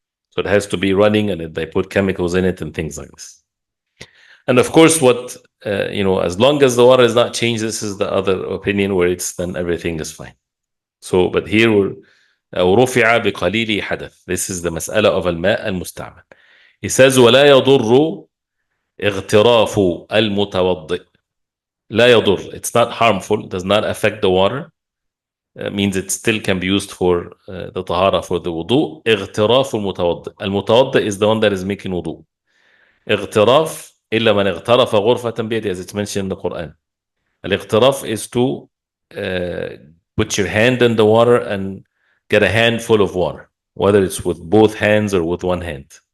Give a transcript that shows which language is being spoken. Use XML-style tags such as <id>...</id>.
<en>So it has to be running, and they put chemicals in it and things like this. And of course, what, as long as the water is not changed, this is the other opinion where it's then everything is fine. So, but here we're, رفع بقليل حدث. This is the مسألة of الماء المستعمل.</en> <ar>He says ولا يضر اغتراف المتوضئ.</ar> <en>لا يضر. It's not harmful. Does not affect the water. Means it still can be used for the طهارة, for the wudu.</en> <ar>اغتراف المتوضئ.</ar> <en>المتوضئ is the one that is making wudu. اغتراف إلا من اغترف غرفة بيده, as it's mentioned in the Quran. الاغتراف is to put your hand in the water and get a handful of water, whether it's with both hands or with one hand.</en>